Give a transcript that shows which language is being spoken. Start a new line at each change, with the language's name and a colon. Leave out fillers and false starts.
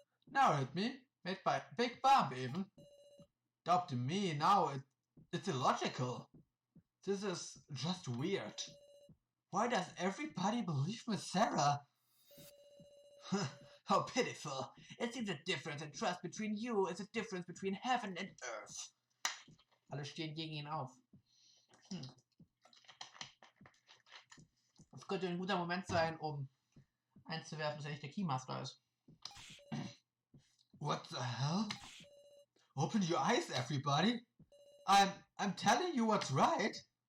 English: Now hit me, made by Big Bomb even. Doubt to me now it's illogical. This is just weird. Why does everybody believe Miss Sarah? How pitiful. It seems a difference in trust between you is a difference between heaven and earth.
German: Alle stehen gegen ihn auf. Das könnte ein guter Moment sein, um einzuwerfen, dass er nicht der Keymaster ist.
English: What the hell? Open your eyes, everybody. I'm telling you what's right.